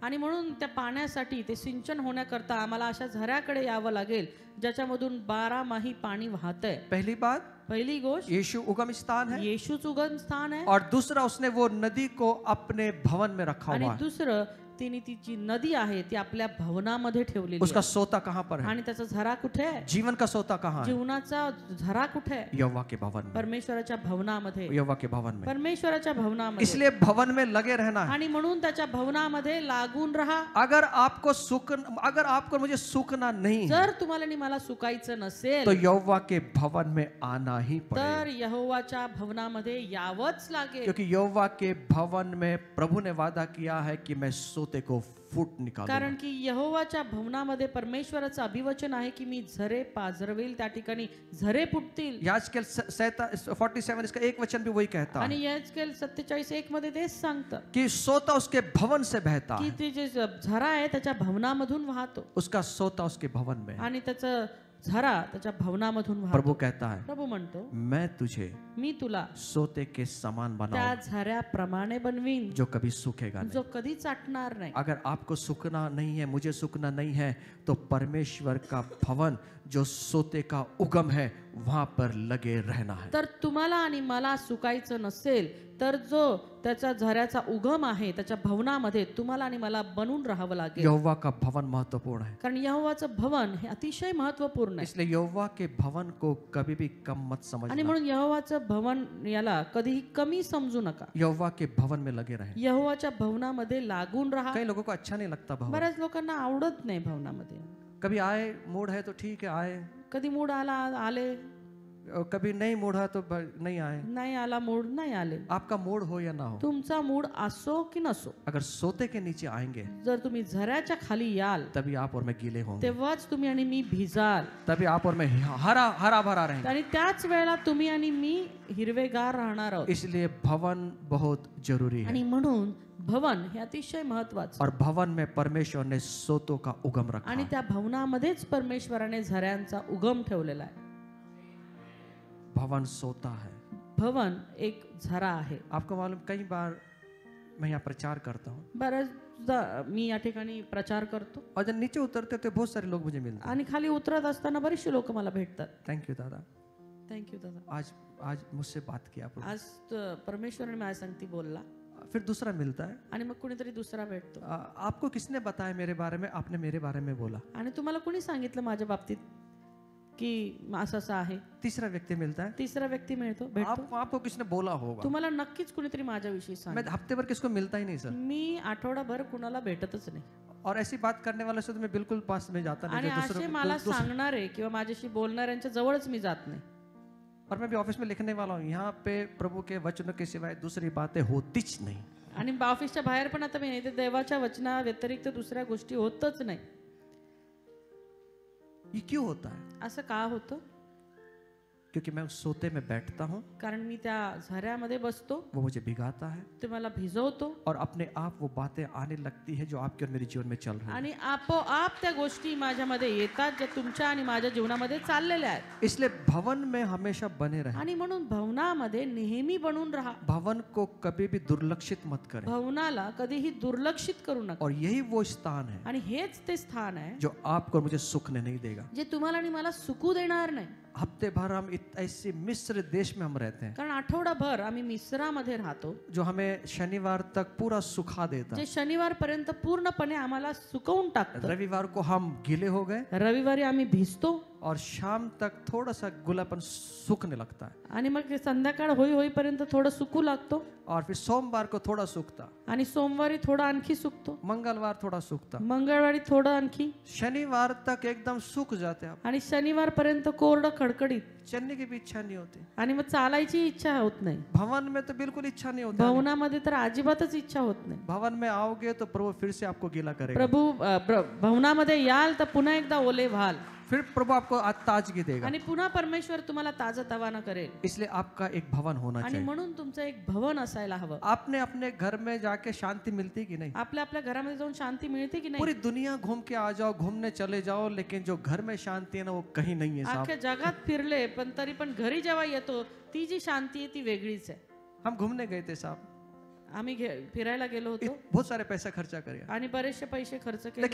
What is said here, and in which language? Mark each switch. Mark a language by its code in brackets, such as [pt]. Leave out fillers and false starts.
[mr] आणि म्हणून त्या पाण्यासाठी ते सिंचन होण्याकरता आम्हाला अशा झऱ्याकडे यावं लागेल ज्याच्यामधून 12 माही पाणी वाहतंय। [hi] पहली बात, [mr] पहिली गोष्ट [hi] यीशु उगम स्थान है, [mr] येशूच उगम स्थान आहे [hi] और दूसरा उसने वो नदी को अपने भवन में रखा [mr] आणि [hi] हुआ है। [mr] दुसरं तिने ती जी नदी आहे ती आपल्या भवनामध्ये ठेवलेली [hi] उसका [mr] आहे [hi] सोता कहां पर है? [mr] आणि त्याचा झरा कुठे आहे? [hi] जीवन का सोता कहां है? [mr] जीवनाचा झरा कुठे आहे? [hi] यहोवा के भवन में, [mr] परमेश्वराच्या भवनामध्ये [hi] यहोवा के भवन में। [mr] परमेश्वराच्या भवनामध्ये [hi] इसलिए भवन में लगे रहना है। [mr] आणि म्हणून त्याच्या भवनामध्ये लागून राहा। [hi] अगर आपको मुझे सूखना नहीं है, [mr] जर तुम्हाला आणि मला सुकायचं [hi] तो [mr] नसेल [hi] यहोवा के भवन में आना ही [mr] तर [hi] पड़ेगा, [mr] यहोवाच्या भवनामध्ये यावंच लागेल [hi] क्योंकि यहोवा के भवन में प्रभु ने वादा किया है कि मैं सोते को फूट निकालूंगा। [mr] कारण की यहोवाच्या भवनामध्ये परमेश्वराचं अभिवचन आहे की मी झरे पाझरवेल त्या ठिकाणी झरे फुटतील [hi] याजकेल 47 इसका एक वचन भी वही कहता है [mr] आणि याजकेल 47:1 मध्ये तेच सांगतं [hi] कि सोता उसके भवन से बहता [mr] की [hi] है, [mr] ते जे झरा आहे त्याच्या भवनामधून वाहतो [hi] उसका सोता उसके भवन में है। [mr] आणि त्याचं झरा त्याच्या भवनामधून वाहतो। [hi] प्रभु कहता है, [mr] प्रभू म्हणतो [hi] मैं तुझे [mr] मी तुला [hi] सोते के समान [mr] त्या [hi] बनाऊं [mr] झऱ्याप्रमाणे बनवीन [hi] जो कभी सूखेगा नहीं। [mr] जो कधी चाटणार नाही। [hi] अगर आपको सूखना नहीं है, मुझे सूखना नहीं है, तो परमेश्वर का भवन जो सोते का उगम है वहां पर लगे रहना है। [mr] तर तुम्हाला आणि मला सुकायचं नसेल तर जो त्याचा झऱ्याचा उगम आहे त्याच्या भवनामध्ये तुम्हाला आणि मला बनून राहावं लागेल। [hi] यहोवा का भवन महत्वपूर्ण है, [mr] कारण यहोवाचं भवन हे अतिशय महत्वपूर्ण आहे [hi] इसलिए यहोवा के भवन को कभी भी कम मत [mr] आणि [hi] समझना। [mr] म्हणून यहोवाचं भवन याला कधीही कमी समजू नका। [hi] यहोवा के भवन में लगे रहे। [mr] यहोवाच्या भवनामध्ये लागून राहा। [hi] कई लोगों को अच्छा नहीं लगता भवन, [mr] बऱ्याच लोकांना आवडत नाही भवनामध्ये। [hi] कभी आए मूड है तो ठीक है आए, [mr] कधी मूड आला आले, [hi] और कभी नहीं मूड है तो नहीं आए। [mr] नाही आला मूड नाही आले। [hi] आपका मूड हो या ना हो, [mr] तुमचा मूड असो की नसो, [hi] अगर सोते के नीचे आएंगे [mr] जर तुम्ही झऱ्याच्या खाली याल [hi] तभी आप और मैं गीले होंगे, [mr] तेव्हाच तुम्ही आणि मी भिजाल [hi] तभी आप और मैं हरा भरा रहेंगे। [mr] आणि त्याच वेळेला तुम्ही आणि मी हिरवेगार राहणार आहोत। [hi] इसलिए भवन बहुत जरूरी है, [mr] आणि म्हणून भवन हे अतिशय महत्वाचं [hi] और भवन में परमेश्वर ने सोतों का उगम रखा [mr] आणि [hi] है। [mr] त्या भवनामध्येच परमेश्वराने झऱ्यांचा उगम ठेवलेला आहे। [hi] भवन सोता है। [mr] भवन एक झरा आहे। [hi] आपको मालूम, कई बार मैं यहाँ प्रचार करता हूँ [mr] बऱ्याचदा मी या ठिकाणी प्रचार करतो [hi] और जब नीचे उतरते तो बहुत सारे लोग मुझे मिलते हैं। [mr] आणि खाली उतरत असताना बरेचसे लोक मला भेटतात। [en] Thank you दादा, thank you दादा। [hi] आज मुझसे बात किया प्रभु। [mr] आज परमेश्वराने माझ्या संगती बोलला। [hi] फिर दूसरा मिलता है, [mr] आणि मग कुणीतरी दुसरा भेटतो. [hi] आपको किसने बताया मेरे बारे में, आपने मेरे बारे में बोला. [mr] आणि तुम्हाला कुणी सांगितलं माझ्या बाबतीत की असं असं आहे. [hi] तीसरा व्यक्ति मिलता है, [mr] तिसरा व्यक्ती भेटतो. [hi] आपको किसने बोला होगा. [mr] तुम्हाला नक्कीच कुणीतरी माझ्याविषयी सांग. [hi] मैं हफ्ते भर किसको मिलता ही नहीं सर. [mr] मी आठवडाभर कुणाला भेटतच नाही. [hi] और ऐसी बात करने वाले से तो मैं बिल्कुल पास में जाता नहीं. [mr] आणि जो असे मला सांगणारे किंवा माझ्याशी बोलणाऱ्यांच्या जवळच मी जात नाही. [hi] और मैं भी ऑफिस में लिखने वाला हूँ, यहाँ पे प्रभु के वचनों के सिवाय दूसरी बातें होतीच नहीं. [mr] आणि ऑफिसच्या बाहेर पण आता मी इथे देवाच्या वचना व्यतिरिक्त दुसऱ्या गोष्टी होतच नाही. [hi] ये क्यों होता है. [mr] असं का होतं. [hi] क्योंकि मैं उस सोते में बैठता हूँ, [mr] कारण मी त्या झऱ्यामध्ये बसतो, [hi] वो मुझे भिगाता है [mr] ते मला भिजवतो [hi] और अपने आप वो बातें आने लगती है जो आपके और मेरे जीवन में चल रही है. [mr] आणि आपोआप त्या गोष्टी माझ्यामध्ये येतात ज्या तुमच्या आणि माझ्या जीवनामध्ये चाललेल्या आहेत. [hi] इसलिए भवन में हमेशा बने रहे. [mr] आणि म्हणून भवनामध्ये नेहमी बनून राहा. [hi] भवन को कभी भी दुर्लक्षित मत करें. [mr] भवनाला कधीही दुर्लक्षित करू नका. [hi] और यही वो स्थान है [mr] आणि हेच ते स्थान आहे [hi] जो आपको और मुझे सुखने नहीं देगा. [mr] जे तुम्हाला आणि मला सुखू देणार नाही. [hi] हफ्ते भर हम ऐसे मिस्र देश में हम रहते हैं [mr] कारण आठवडाभर आम्ही मिस्रामध्ये राहतो, [hi] जो हमें शनिवार तक पूरा सुखा देता. [mr] जे शनिवार पर्यंत पूर्णपणे आम्हाला सुकवून टाकतं. [hi] रविवार को हम गीले हो गए [mr] रविवारी आम्ही भिजतो [hi] और शाम तक थोड़ा सा गुलापन सूखने लगता है. [mr] आणि मग संध्याकाळ होईपर्यंत थोडं सुकू लागतो. [hi] और फिर सोमवार को थोड़ा सूखता, [mr] आणि सोमवारी थोडं आणखी सुकतो, [hi] मंगलवार थोड़ा सूखता, [mr] मंगळवारी थोडं आणखी, [hi] शनिवार तक एकदम सूख जाते आप. [mr] आणि शनिवार पर्यंत कोरडं खडखडीत. [hi] चलने की भी इच्छा नहीं होती. [mr] आणि मग चालायची इच्छा होत नाही. [hi] भवन में तो बिल्कुल इच्छा नहीं होती. [mr] भवनामध्ये तर अजिबातच इच्छा होत नाही. [hi] भवन में आओगे तो प्रभु फिर से आपको गीला करेगा. [mr] भवनामध्ये याल तर पुन्हा एकदा ओले व्हाल. [hi] फिर प्रभु आपको ताजगी देगा. [mr] आणि पुन्हा परमेश्वर तुम्हाला ताजतवाना करेल. [hi] इसलिए आपका एक भवन होना [mr] आणि [hi] चाहिए. [mr] म्हणून तुमचं एक भवन असायला हवं. [hi] आपने अपने घर में जाके शांति मिलती कि नहीं. [mr] आपल्या आपल्या घरामध्ये जाऊन शांती मिळते की नाही. [hi] पूरी दुनिया घूम के आ जाओ, घूमने चले जाओ, लेकिन जो घर में शांति है ना वो कहीं नहीं है साहब. [mr] अख्ख्या जगात फिरले पण तरी पण घरी जेव्हा येतो ती जी शांती आहे ती वेगळीच आहे. [hi] हम घूमने गए थे साहब, [mr] आम्ही फिरायला गेलो होतो [hi] बहुत सारे पैसा खर्चा करे, [mr] आणि बरेचसे पैसे खर्च केले,